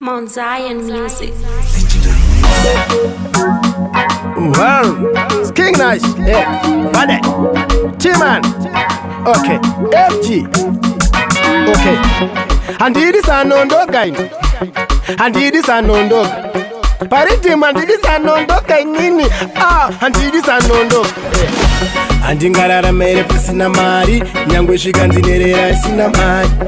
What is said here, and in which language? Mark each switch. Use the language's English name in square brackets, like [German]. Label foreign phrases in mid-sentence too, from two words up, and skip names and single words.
[English] Mount Zion Music. Well, it's King Nice. Yeah. Bade. T-Man. Okay. F G. Okay. [Shona] Handidi sanondoka ini. Handidi sanondoka. Paritim handidi sanondoka inini. Ah, handidi sanondoka. Yeah. Handingararama here pasina mari, nyangwe zvikanzi nherera isina mari.